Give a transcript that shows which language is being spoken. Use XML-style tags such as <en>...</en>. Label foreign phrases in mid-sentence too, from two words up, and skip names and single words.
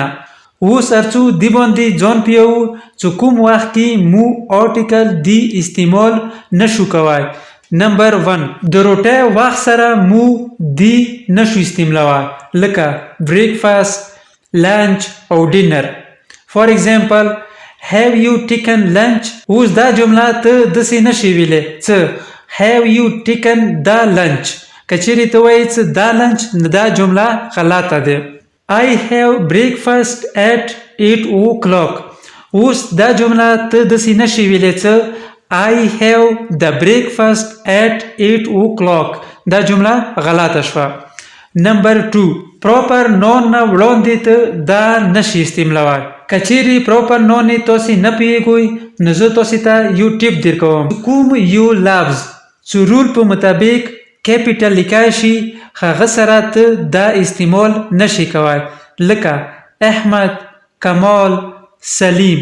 <ps>اوس هرڅو دی باندې ځان پیوو چې کوم وخت کې مو آرټیکل دی استعمال نشو کوای. نمبر 1، د روټۍ وخت سره مو دی نشو استعمالوای، لکه بریکفاست، لنچ او ډینر.</ps> <en>for example have you taken lunch؟</en> <ps>اوس دا جمله ته داسې نشي ویلی څه</ps> <en>have you taken the lunch.</en> <ps>که چیرې ته وایې څه دا لنچ نو دا جمله غلطه ده.</ps> <en>I have breakfast at 8 o'clock.</en> <ps>اوس دا جمله ته داسې نشي ویلی څه</ps> <en>I have the breakfast at 8 o'clock.</en> <ps>دا جمله غلطه شوه. نمبر 2،</ps> <en>proper noun</en> <ps>نه وړاندې ته دا نشي استعمالوای. که چیرې</ps> <en>proper noun</en> <ps>تاسو نه پیږئ نو زه تاسو ته یو ټیپ درکوم. کوم یو لفظ چې رول په مطابق کیپیټل لیکای شي هغه سره ته دا استعمال نشي کوای، لکه احمد، کمال، سلیم.</ps>